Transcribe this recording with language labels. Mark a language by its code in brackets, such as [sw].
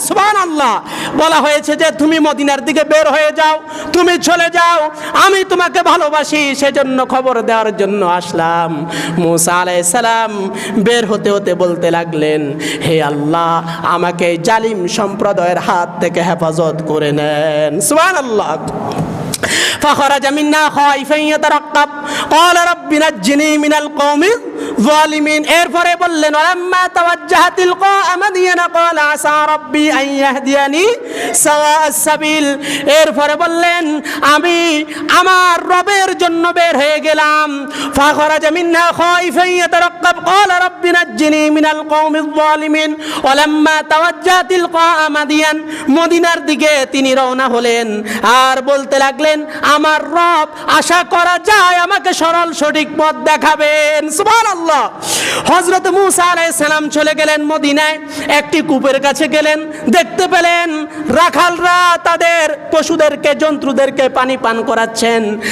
[bn] সুবহানাল্লাহ, বলা হয়েছে যে তুমি মদিনার দিকে বের হয়ে যাও, তুমি চলে যাও, আমি তোমাকে ভালোবাসি, সেজন্য খবর দেওয়ার জন্য আসলাম। মূসা আলাইহিস সালাম বের হতে হতে বলতে লাগলেন, হে আল্লাহ, আমাকে জালিম সম্প্রদায়ের হাত থেকে হেফাজত করে নেন। সুবহানাল্লাহ। [ar] فخرج منا خائفا يترقب قال رب نجني من القوم الظالمين। [bn] এরপরে বললেন, [ar] ولما توجه تلقاء مدين قال عسى ربي أن يهديني سواء السبيل। [bn] এরপরে বললেন, আমি আমার রবের জন্য বের হয়ে গেলাম। [ar] فخرج منا خائفا يترقب قال رب نجني من القوم الظالمين ولما توجه تلقاء مدين। [bn] মদিনার দিকে তিনি রওনা হলেন আর বলতে লাগলেন, আমার রব আশা করা যায় আমাকে সরল সঠিক পথ দেখাবেন। সুবহানাল্লাহ। হযরত মূসা আলাইহিস সালাম চলে গেলেন মদিনায়। একটি কূপের কাছে গেলেন, দেখতে পেলেন রাখালরা তাদের পশুদেরকে, জন্তুদেরকে পানি পান করাচ্ছেন।